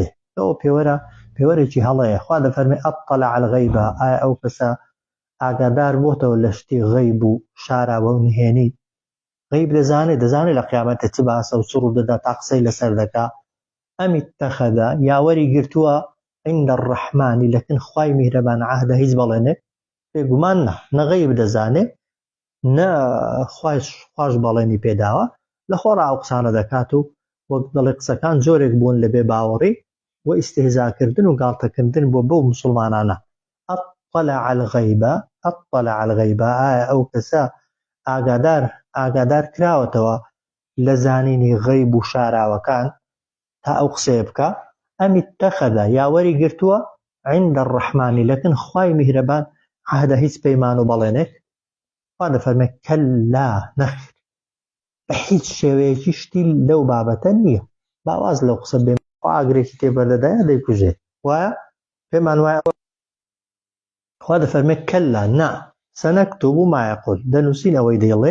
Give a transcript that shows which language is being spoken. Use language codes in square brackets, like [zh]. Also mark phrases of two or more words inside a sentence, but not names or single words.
[ckb] ئەوە پێوەرێکی هەڵەیە. خوا دەفەرمێ [ar] ئەطەلع الغەیبە [ckb] ئایا ئەو کەسە ئاگادار بۆتەوە لە شتی غەیب و شاراوە و نهێنی غەیب دەزانێت لە قیامەتە چ باسە و چ ڕوودەدا تا قسەی لەسەر دەکا. [ar] ئەم اتەخەدە [ckb] یاوەری گرتووە [ar] عند الرحمن [ckb] لەکن خوای میهرەبان عەهدە هیچ بەڵێنێک بێگومان نە غەیب دەزانێت نە خوش بەڵێنی پێداوە لە خۆڕا ئەو قسانە دەکات و وەک دەڵێ قسەکان جۆرێک بوون لە بێ باوەڕی و ئیستیهزاکردن و گاڵتەکردن بۆ بەو موسڵمانانە. [ar] ئەطەلع الغەیبە [ckb] ئایا ئەو کەسە ئاگادار کراوەتەوە لە زانینی غەیب و شاراوەکان تا ئەو قسەیە بکە. [ar] ئەم اتەخەدە [ckb] یاوەری گرتووە [ar] عند الرحمن [ckb] لەکن خوای میهرەبان عەهدە هیچ پەیمان و بەڵێنێک. خوا دەفەرمێت کەلا نەخیر بە هیچ شێوەیەکی شتی لەو بابەتە نییە. باواز لەو قسە بێ ئاگرێکی تێبەردەدایە دەیکوژێت وایە پێمان وایە. خوا دەفەرمێت کەلا نا [ar] سەنەکتوب ما یەقول [ckb] دەنووسین ئەوەی دەیڵێ.